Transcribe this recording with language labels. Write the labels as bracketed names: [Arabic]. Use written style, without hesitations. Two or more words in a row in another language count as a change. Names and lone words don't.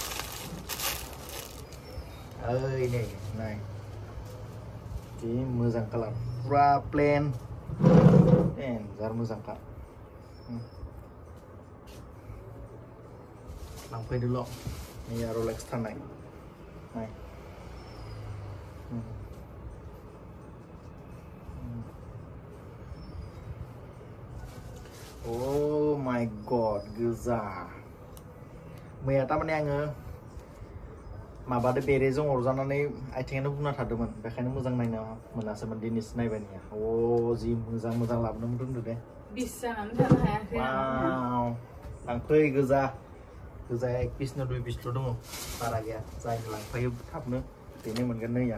[Bodo] ओइ नै नाय जि मोजां कालार पुरा प्लेन जार मोजांखा लांफैदोल' नैया Rolex थानाय नाय. [English] Oh my god गोजा. [Bodo] मैया तारमाने आङो माबादो बेरेजों अरजानानै आथिङानो बुना थादोंमोन बेखायनो मोजां नायनो मोनासैमोन दिनैसो नायबायनिया. जि मोजां लाबोनो रोंदो दे. बिस जानानै थानो हायाखै आं. लांफै गोजाया 1 पिसनो 2 पिसल' दङ बारा गैया जायनो लांफायो थाबनो बेनो मोनगोन नैया.